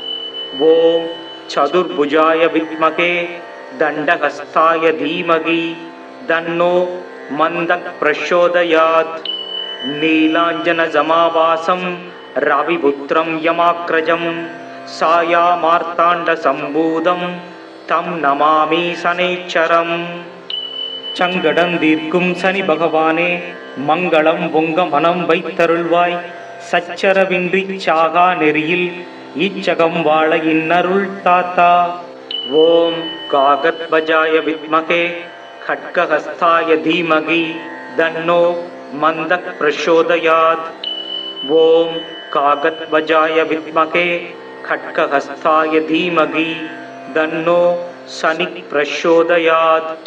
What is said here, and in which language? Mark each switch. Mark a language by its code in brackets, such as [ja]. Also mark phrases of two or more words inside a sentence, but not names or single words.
[sa] ओम चतुर्भुजाय विद्महे दण्डहस्ताय धीमहि तन्नो मन्दः प्रचोदयात्. नीलाञ्जन समावासं रविपुत्रं यमाग्रजं सायामार्ताण्ड सम्भूतं तं नमामि शनैश्चरम्. [ta] சங்கடந்தீர்க்கும் சனி பகவானே மங்களம் பொங்க மனம் வைத்தருள்வாய். சச்சரவின்றி சாகா நெறியில் இச்சகம் வாழ இன்னருள் தாத்தா. [sa] ॐ काकध्वजाय विद्महे खड्गहस्ताय धीमहि तन्नो मन्दः प्रचोदयात्. ओम कागद्वजाय विद्महे खड्गहस्ताय धीमहि तन्नो शनि प्रचोदयात्.